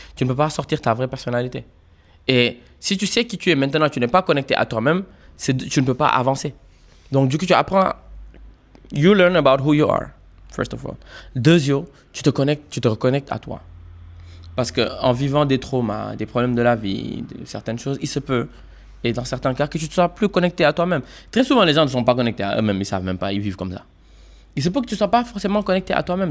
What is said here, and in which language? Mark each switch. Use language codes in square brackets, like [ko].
[fr] Tu ne peux pas sortir ta vraie personnalité. Et si tu sais qui tu es maintenant, tu n'es pas connecté à toi-même, tu ne peux pas avancer. Donc, du coup, tu apprends, [en] you learn about who you are, first of all. [fr] Deuxièmement, tu te reconnectes à toi. Parce qu'en vivant des traumas, des problèmes de la vie, certaines choses, il se peut, et dans certains cas, que tu ne sois plus connecté à toi-même. Très souvent, les gens ne sont pas connectés à eux-mêmes, ils ne savent même pas, ils vivent comme ça. Il se peut que tu ne sois pas forcément connecté à toi-même.